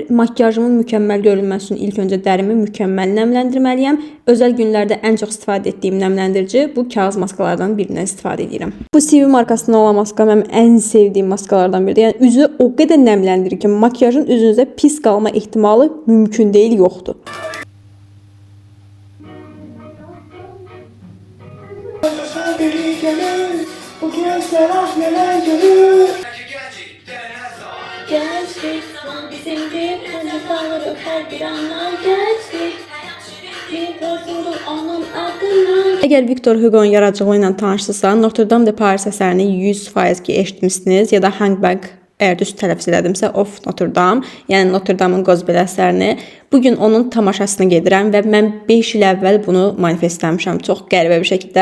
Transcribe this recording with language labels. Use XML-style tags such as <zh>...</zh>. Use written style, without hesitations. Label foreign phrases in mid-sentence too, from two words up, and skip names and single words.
<az>Makyajımın mükəmməl görünməsi üçün ilk öncə dərimi mükəmməl nəmləndirməliyəm. Özəl günlərdə ən çox istifadə etdiyim nəmləndirici bu kağız maskalardan birindən istifadə edirəm. Bu CV markasından olan maska mənim ən sevdiyim maskalardan biridir. Yəni üzü o qədər nəmləndirir ki, makyajın üzünüzdə pis qalma ehtimalı mümkün deyil, yoxdur.</az> <tr>Bu gözler ah neler görür. Gençlik bizimdir, çocuklar öper bir anlar gençlik. Bir bozulur onun adından.</tr> <az>Əgər Victor Hugo'nun yaradıcılığı ilə tanışsınızsa, Notre Dame de Paris əsərini 100% ki eşitmişsiniz ya da Hangback, əgər düz tələffüz elədimsə, of Notre Dame, yəni Notre Dame'ın Qozbel əsərini. Bugün onun tamaşasına gedirəm və mən 5 il əvvəl bunu manifestləmişəm çox qəribə bir şəkildə.</az>